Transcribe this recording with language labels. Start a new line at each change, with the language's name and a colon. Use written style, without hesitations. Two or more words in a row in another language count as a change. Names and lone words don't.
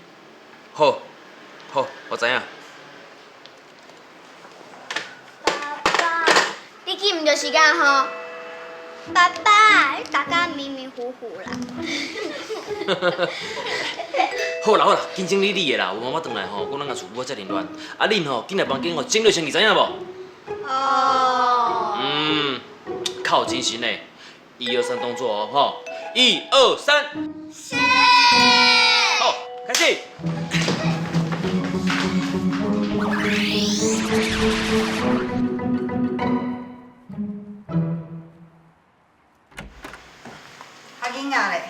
Min Nan Chinese: 好，好，我知影。爸爸，你记毋着时间吼？爸爸，你大家迷迷糊糊啦。好啦好啦，紧整理你的啦，有妈妈回来吼，我咱甲厝母遮凌乱。啊，恁吼紧来房间吼，整理先去，知影无？哦。靠精神嘞！1、2、3动作哦，吼！1、2、3，是。好，开始。啊囡仔咧？